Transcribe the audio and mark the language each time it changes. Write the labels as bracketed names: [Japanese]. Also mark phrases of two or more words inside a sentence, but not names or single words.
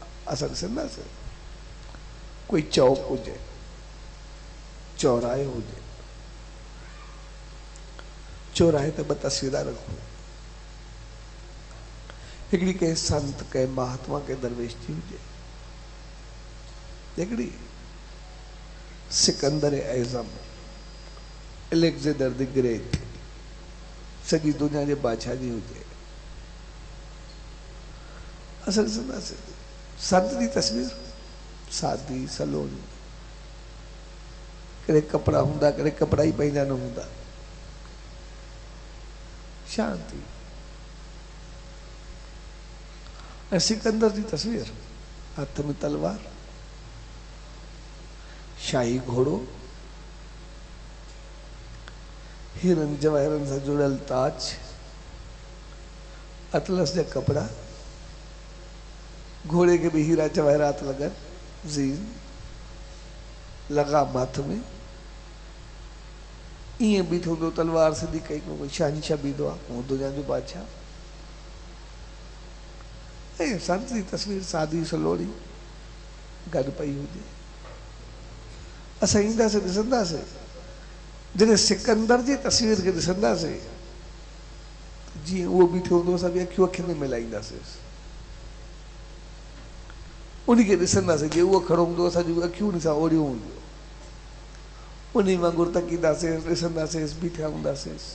[Sindhi] असां ॾिसंदासीं कोई चौक हुजे, चौराहे हुजे, चौराहे ते ॿ तस्वीरां रखो, हिकिड़ी कंहिं संत, कंहिं महात्मा, कंहिं दरवेश जी हुजे, हिकिड़ी सिकंदर एज़म, एलेक्जेंडर द ग्रेट, सॼी दुनिया जे बादशाह जी हुजे। असां ॾिसंदासीं संत जी तस्वीर सादी सलोनी, कॾहिं कपिड़ा हूंदा, कॾहिं कपिड़ा ई पंहिंजा न हूंदा, शांति। ऐं सिकंदर जी तस्वीर हथ में तलवार, शाही घोड़ो, हीरनि जवाहरनि सां जुड़ियल ताज, अतलस जा कपिड़ा, [Hindi] घोड़े के भी हीरा जवाहरात लगन, जीन लगा माथ में, [Sindhi] ईअं बीठो हूंदो, तलवार सिधी कई कोई शहंशाह बीठो आहे, उहो दुनिया जो बादशाह। ऐं संत जी तस्वीर सादी सलोड़ी गॾु पई हुजे। असां ईंदासीं ॾिसंदासीं, जॾहिं सिकंदर जी तस्वीर खे ॾिसंदासीं जीअं उहो बीठो हूंदो, असां बि अखियूं अखियुनि में मिलाईंदासीं, उनखे ॾिसंदासीं, जे उहो खड़ो हूंदो असांजूं अखियूं उन सां ओड़ियूं हूंदियूं, उन वांगुरु तकींदासीं, ॾिसंदासीं, बीठा हूंदासीं।